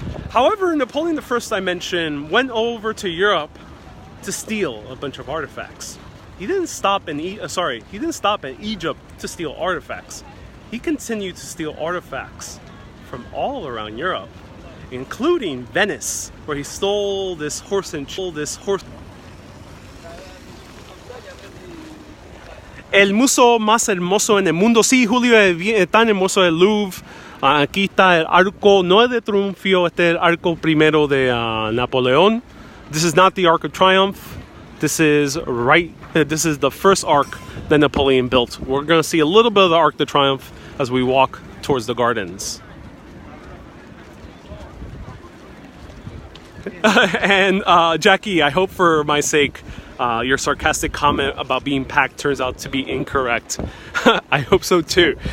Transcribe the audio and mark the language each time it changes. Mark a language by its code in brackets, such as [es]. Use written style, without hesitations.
[en] However, Napoleon I, I mentioned, went over to Europe to steal a bunch of artifacts. He didn't stop in Egypt to steal artifacts. He continued to steal artifacts from all around Europe, including Venice, where he stole this horse. [es] El museo más hermoso en el mundo. Sí, Julio, es tan hermoso el Louvre. Aquí está el arco, no es de triunfo, este es el arco primero de Napoleón. [en] This is not the Arc of Triumph. This is the first arc that Napoleon built. We're going to see a little bit of the Arc de Triomphe as we walk towards the gardens. And Jackie, I hope for my sake, your sarcastic comment about being packed turns out to be incorrect. I hope so too.